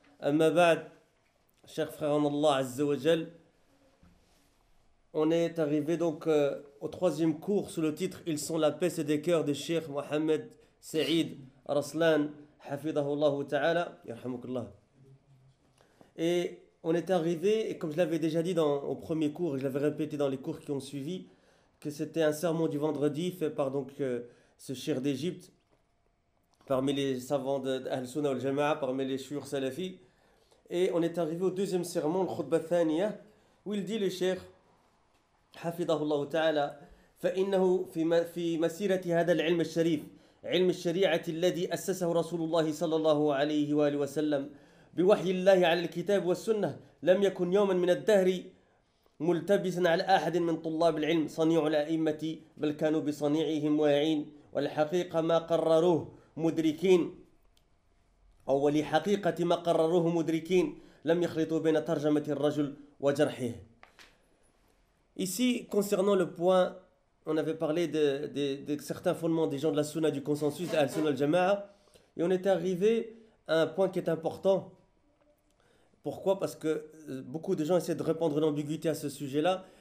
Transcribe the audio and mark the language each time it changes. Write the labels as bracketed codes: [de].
[ar] أما بعد شيخ فرحان الله عز وجل [fr] On est arrivé donc au troisième cours sous le titre Ils sont la paix des cœurs de Cheikh Mohamed Saïd Raslan حفظه الله تعالى [ar] يرحمك الله. [fr] Et on est arrivé, et comme je l'avais déjà dit au premier cours, et je l'avais répété dans les cours qui ont suivi, que c'était un sermon du vendredi fait par donc ce cheikh d'Égypte, parmi les savants d'Al-Sunna al-Jama'a, parmi les chouurs salafis. Et on est arrivé au deuxième sermon, le khutbah thaniya, où il dit le cheikh, Hafidahullah ta'ala, [ar] فَإِنَّهُ فِي مَسِيرَةِ هَذَا الْعِلْمِ الشَّرِيفِ عِلْمِ الشَّرِيعَةِ الَّذِي أَسَّسَهُ رَسُولُ اللَّهِ صَلَّى اللَّهُ عَلَيْهِ وَآلِهِ وَسَلَّمَ بوحي الله على الكتاب والسنة لم يكن يوما من الدهر ملتبسا على أحد من طلاب العلم صنيع الأئمة بل كانوا بصنيعهم واعين والحقيقة ما قرروه مدركين أو لحقيقة ما قرروه مدركين لم يخلطوا بين ترجمة الرجل وجرحه. [fr] Ici, concernant le point, on avait parlé de certains fondements des gens de la Sunna, du consensus, de la Sunna al-Jama'a, et on est arrivé à un point qui est important. Pourquoi ? Parce que beaucoup de gens essaient de répandre l'ambiguïté à ce sujet-là.